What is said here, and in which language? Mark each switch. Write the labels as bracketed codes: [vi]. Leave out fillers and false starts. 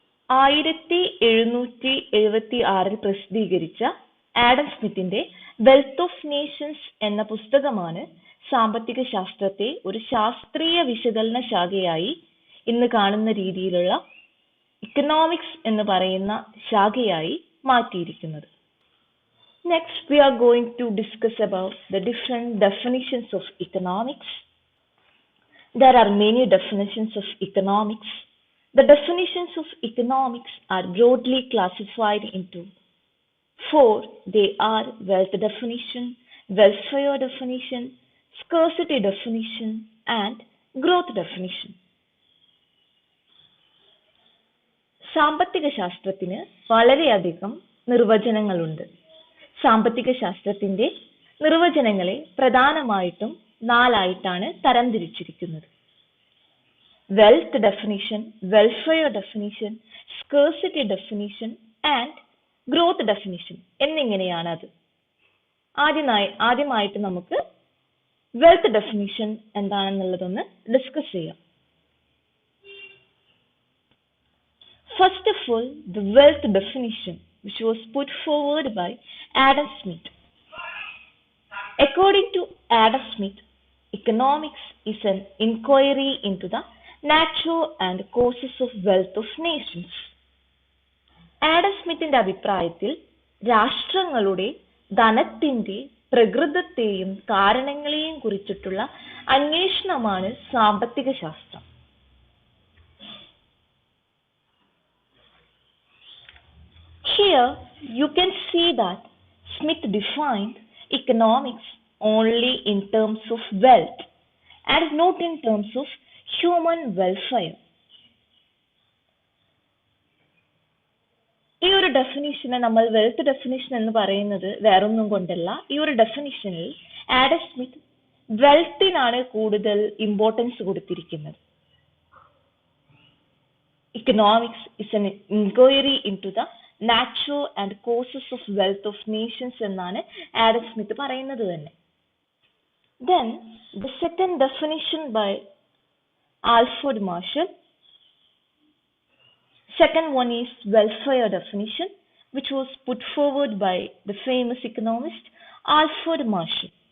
[ml] 1776 പ്രസിദ്ധീകരിച്ച Adam സ്മിത്തിന്റെ wealth of Nations എന്ന പുസ്തകമാണ് സാമ്പത്തിക ശാസ്ത്രത്തെ ഒരു ശാസ്ത്രീയ വിശകലന ശാഖയായി ഇന്ന് കാണുന്ന രീതിയിലുള്ള ഇക്കണോമിക്സ് എന്ന് പറയുന്ന ശാഖയായി മാറ്റിയിരിക്കുന്നത്. [en] Next, we are going to discuss about the different definitions of economics. There are many definitions of economics. The definitions of economics are broadly classified into 4. They are wealth definition, welfare definition, scarcity definition, and growth definition. [ml] സാമ്പത്തിക ശാസ്ത്രത്തിന് വളരെയധികം നിർവചനങ്ങളുണ്ട്. സാമ്പത്തിക ശാസ്ത്രത്തിന്റെ നിർവചനങ്ങളെ പ്രധാനമായിട്ടും 4 ആയിട്ടാണ് തരംതിരിച്ചിരിക്കുന്നത്. Wealth definition, welfare definition, scarcity definition and growth definition എന്നിങ്ങനെയാണ് അത്. ആദ്യമായിട്ട് നമുക്ക് വെൽത്ത് ഡെഫിനിഷൻ എന്താണെന്നുള്ളതൊന്ന് ഡിസ്കസ് ചെയ്യാം. [en] First of all, the wealth definition, which was put forward by Adam Smith. According to Adam Smith, economics is an inquiry into the nature and causes of wealth of nations. [ml] Adam സ്മിത്തിന്റെ അഭിപ്രായത്തിൽ രാഷ്ട്രങ്ങളുടെ ധനത്തിന്റെ പ്രകൃതത്തെയും കാരണങ്ങളെയും കുറിച്ചിട്ടുള്ള അന്വേഷണമാണ് സാമ്പത്തിക ശാസ്ത്രം. [en] Here you can see that Smith defined economics only in terms of wealth and not in terms of human welfare. [ml] ഈ ഒരു ഡെഫിനിഷനെ നമ്മൾ wealth definition എന്ന് പറയുന്നത് വേറൊന്നും കൊണ്ടല്ല. ഈ ഒരു ഡെഫിനിഷനിൽ ആഡം സ്മിത്ത് വെൽത്തിനാണ് കൂടുതൽ ഇമ്പോർട്ടൻസ് കൊടുത്തിരിക്കുന്നത്. [en] economics is an inquiry into the natural and causes of wealth of nations [ml] എന്നാണ് ആഡം സ്മിത്ത് പറയുന്നത് തന്നെ. [en] Then the second definition by Alfred Marshall. Second one is welfare definition, which was put forward by the famous economist Alfred Marshall.